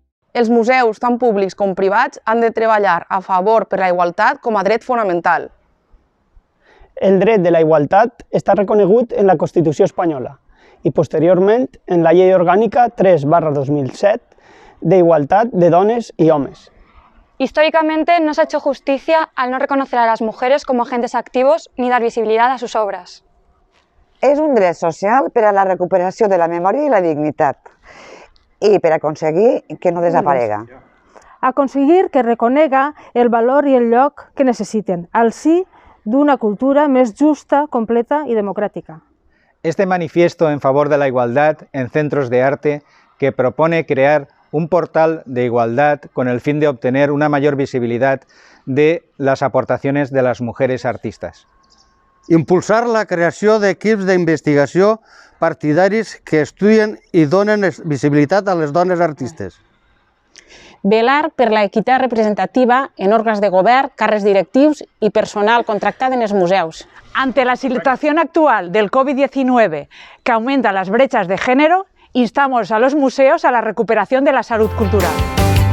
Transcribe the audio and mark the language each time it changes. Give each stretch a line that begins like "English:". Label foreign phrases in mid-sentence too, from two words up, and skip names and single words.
Catalan: Els museus, tant públics com privats, han de treballar a favor per la igualtat com a dret fonamental. El dret de la igualtat està reconegut en la Constitució espanyola i posteriorment en la Llei Orgànica 3/2007 de Igualdad de Dones y Hombres.
Spanish: Históricamente no se ha hecho justicia al no reconocer a las mujeres como agentes activos ni dar visibilidad a sus obras.
Catalan: És un dret social per a la recuperació de la memòria i la dignitat i per aconseguir que no desaparega. Aconseguir que reconega el valor i el lloc que necessiten, al sí d'una cultura més justa, completa
Spanish: y democrática. Este manifiesto en favor de la igualdad en centros de arte que propone crear un portal de igualdad con el fin de obtener una mayor visibilidad de las aportaciones de las mujeres artistas.
Catalan: Impulsar la creació d'equips d'investigació partidaris que estudien i donen visibilitat a les dones artistes. Velar per la equitat representativa en òrgans de govern, càrrecs directius i personal contractat en els museus.
Spanish: Ante la situación actual del COVID-19 que aumenta las brechas de género, instamos a los museos a la recuperación de la salud cultural.